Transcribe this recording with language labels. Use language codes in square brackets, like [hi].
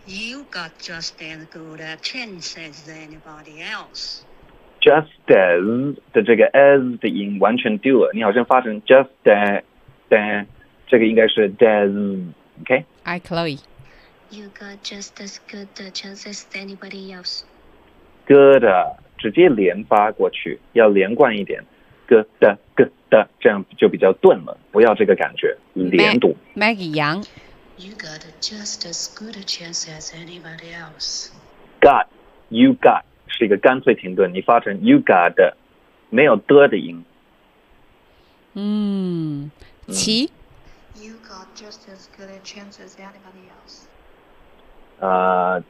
[en] You got just as good a chance as anybody else. [zh] Just as 的这个 as 的音完全丢了，你好像发成 just as, 这个应该是 as. Okay. [en] Hi, Chloe. You got just as good a chance as anybody else. Good. [zh] 直接连发过去，要连贯一点，咯哒咯哒，这样就比较钝了，不要这个感觉，连读。 [en] Maggie Yang, you got just as good a chance as anybody else. [zh] Got, you got 是一个干脆停顿，你发成 you got, 没有的的音。嗯，其 [en] You got just as good a chance as anybody else。